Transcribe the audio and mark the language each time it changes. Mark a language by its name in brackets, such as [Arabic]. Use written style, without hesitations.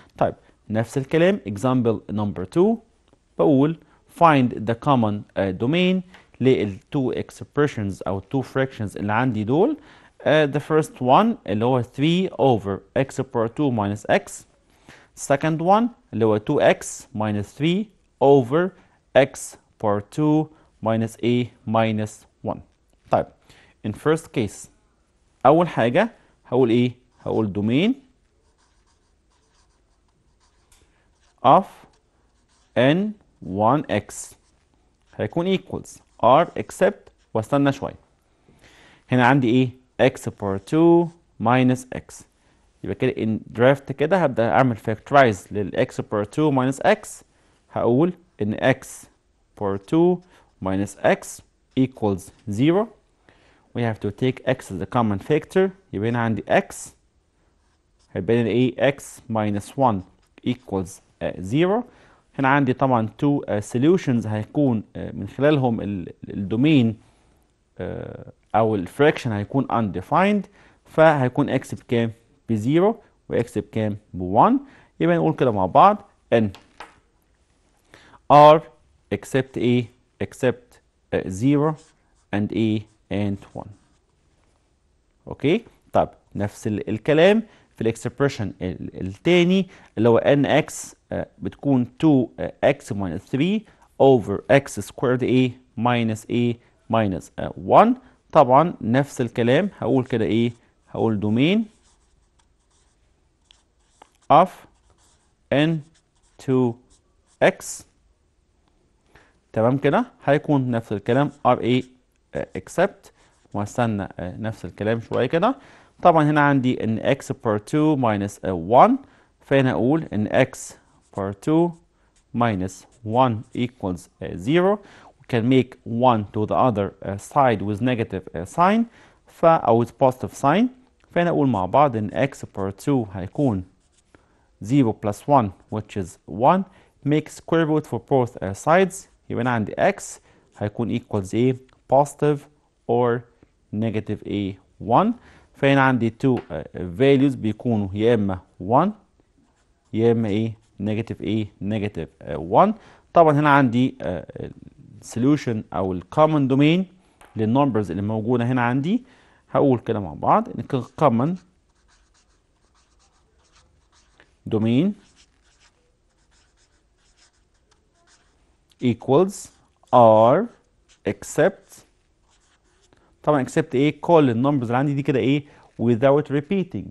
[Arabic] طيب نفس الكلام [English] example number 2 بقول find the common domain للتو expressions او two fractions اللي عندي دول. The first one اللي هو 3 over x power 2 minus x. second one اللي هو 2x minus 3 over x power 2 minus a minus 1. [Arabic] طيب in first case أول حاجة هقول إيه؟ هقول domain of n1x هيكون equals r except واستنى شوية هنا عندي إيه؟ x power 2 minus x. [English] يبقى كده in draft كده هبدأ أعمل factorize لل x power 2 minus x. هقول إن x power 2 minus x equals 0. We have to take x as a common factor. [Arabic] يبقى هنا عندي x هيبقى لنا إيه x minus 1 equals 0. هنا عندي طبعا two solutions هيكون من خلالهم الدومين أو الفراكشن هيكون undefined. فهيكون x بكام؟ ب0 وx بكام؟ ب1. [English] يبقى نقول كده مع بعض n r except a except 0 and a and 1. [Arabic] اوكي. [English] طب نفس الكلام في الاكسبريشن الثاني اللي هو nx بتكون 2x minus 3 over x squared a minus 1. [Arabic] طبعا نفس الكلام هقول كده ايه هقول domain of n2x. تمام كده هيكون نفس الكلام ra except وهستنى نفس الكلام شويه كده. [English] طبعا هنا عندي ان x power 2 minus 1 فهنا اقول ان x power 2 minus 1 equals 0. We can make 1 to the other side with negative sign أو with positive sign. فهنا اقول مع بعض ان x power 2 هيكون 0 plus 1 which is 1. Make square root for both sides. يبقى أنا عندي x هيكون equals a positive or negative a 1. [Arabic] فهنا عندي 2 values بيكونوا يا اما 1 يا اما ايه نيجاتيف ايه نيجاتيف 1. طبعا هنا عندي solution او الكومن دومين للنمبرز اللي موجوده هنا عندي. هقول كده مع بعض ان common domain equals r except طبعا except ايه كل النمبرز اللي عندي دي كده ايه without repeating.